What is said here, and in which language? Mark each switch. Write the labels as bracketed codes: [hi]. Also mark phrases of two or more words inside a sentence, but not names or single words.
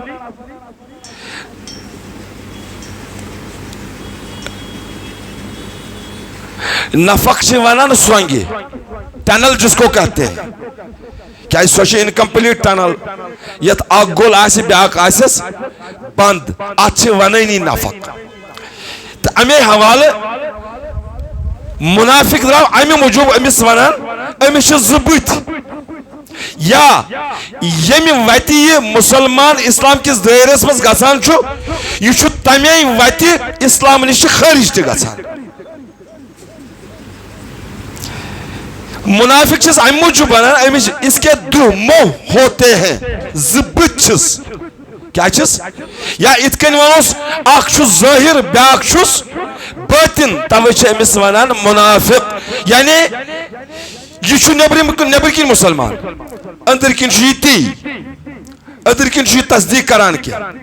[ks] نفق چھ ونان سرنگی ٹنل [ur] جس کو کہتے ہیں [ks] کیا سو چھ [en] incomplete tunnel [ks] یت اک گول آسی بیاکھ آسس بند ات چھ ونانی نفق تو امی حوالہ منافق دراو امی موجوب امس ونان امس چھ زبت یا یمی وتی یہ مسلمان اسلام کس دائرس مز گژھان چھو یہ چھو تمی وتی اسلام نش خارج تہ گژھان منافق چھس ام موجوب بنان امس [ur] اس کے دو منہ ہوتے ہیں [ks] زبت چھس کیا چھس یا ات کن ونوس اخ چھس ظاہر بیاکھ چھس باطن توے چھ امس ونان منافق یعنی یہ چھو نبر کن مسلمان اندر کن چھو یہ تی اندر کن چھو یہ تصدیق کران کیا